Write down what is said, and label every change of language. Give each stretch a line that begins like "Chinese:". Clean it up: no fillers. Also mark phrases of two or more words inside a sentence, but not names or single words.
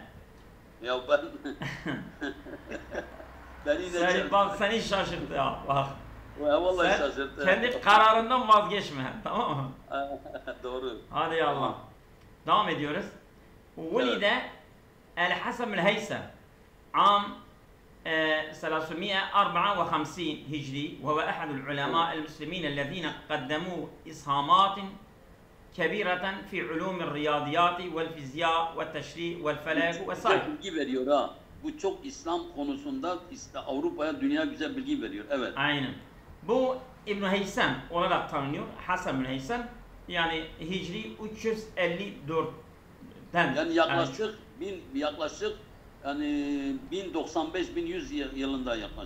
Turkish: Ya ben... ben yine Bak seni şaşırttı ya, bak. Ya vallahi Sen şaşırttı. kendi kararından vazgeçme, tamam mı? Doğru. Hadi ya Allah. Devam ediyoruz. Vulide el-Hasan el-Heysem
Arabic: عام 354 هجري وهو أحد العلماء المسلمين الذين قدموا إسهامات كبيرة في علوم الرياضيات والفيزياء والتشريع والفلك وسائر.
Turkish: Bilgi veriyor ha. Bu çok İslam konusunda Avrupa'ya dünya güzel bilgi veriyor. Evet. Aynen. Bu İbn Heysem olarak tanınıyor. Hasan bin Heysem yani Hicri 354'ten. Yani yaklaşık yani 1095-1100 yılında yaklaşık.